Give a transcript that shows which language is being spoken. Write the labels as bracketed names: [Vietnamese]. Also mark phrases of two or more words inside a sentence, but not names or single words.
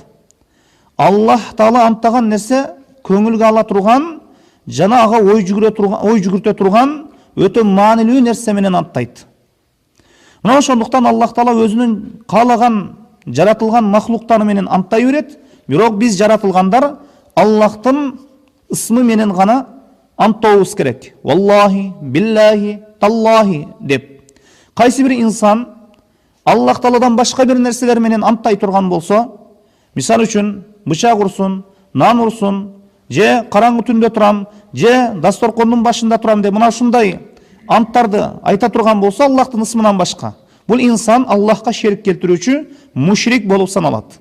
[Kyrgyz] Аллах Таала анттаган нерсе көңүлгө ала турган жана ага ой жүгүртө турган өтө маанилүү нерсе менен анттайт. Мына ошондуктан Аллах Таала өзүнүн каалаган жаратылган махлуктары менен анттай берет, бирок биз жаратылгандар Аллахтын ысмы менен гана антообуз керек. [Arabic] والله، بالله، تالله деп. [Kyrgyz] Кайсы бир инсан Аллах Тааладан башка бир нерселер менен анттай турган болсо, мисал үчүн бычак урсун, нан урсун, же караңгы түндө турам, же дасторкондун башында турам деп мына ушундай анттарды айта турган болсо Аллахтын ысмынан башка, бул инсан Аллахка шерик келтирүүчү мушрик болуп саналат.